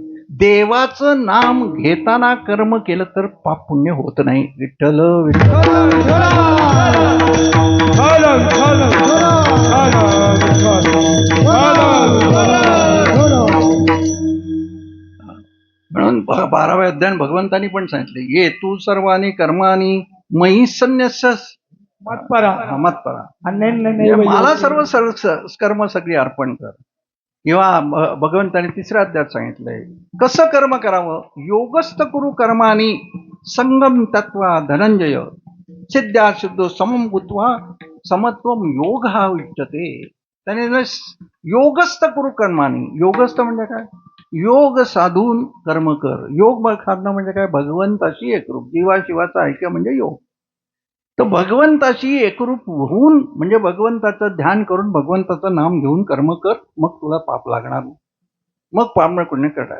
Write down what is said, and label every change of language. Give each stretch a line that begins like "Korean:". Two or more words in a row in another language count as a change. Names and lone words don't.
Marathi: देवाचं नाम घेताना कर्म केलं तर पाप पुण्य होत नाही. विठ्ठल म्हणून 12व्या अध्यायात भगवंतांनी पण सांगितले,
Sanskrit: ये तू सर्वानी कर्मानी मयी संन्यस्यस
Marathi: मत्परा मत्परा, मला सर्व कर्म सगळी अर्पण कर. किंवा भगवंताने 3ऱ्या अध्यायात सांगितलंय कसं कर्म करावं.
Sanskrit: योगस्थ कुरु कर्मानी संगम तत्वा धनंजय सिद्ध्या सिद्धो समम भूत्वा समत्वम योग हा उच्यते.
Marathi: त्याने
Sanskrit: योगस्थ कुरु कर्मानी,
Marathi: योगस्थ म्हणजे काय, योग साधून कर्म कर. योग साधणं म्हणजे काय, भगवंताशी एकरूप, जीवाशिवाचा ऐक्य म्हणजे योग. तर भगवंताशी एकरूप होऊन म्हणजे भगवंताचं ध्यान करून भगवंताचं नाम घेऊन कर्म कर, मग तुला पाप लागणार, मग पाप पुण्य करणार.